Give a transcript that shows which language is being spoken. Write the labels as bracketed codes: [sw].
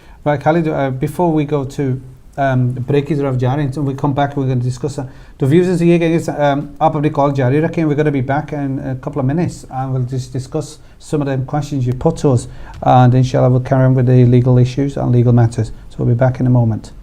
[en] Right, Khalid, before we go to break [hi] की तरफ जा रहे हैं, [en] so we come back, we're going to discuss that. [hi] तो व्यूज़ ये कहेंगे आप अपनी कॉल जारी रखें. [en] We're going to be back in a couple of minutes and we'll just discuss some of the questions you put to us, and inshallah we'll carry on with the legal issues and legal matters. So we'll be back in a moment.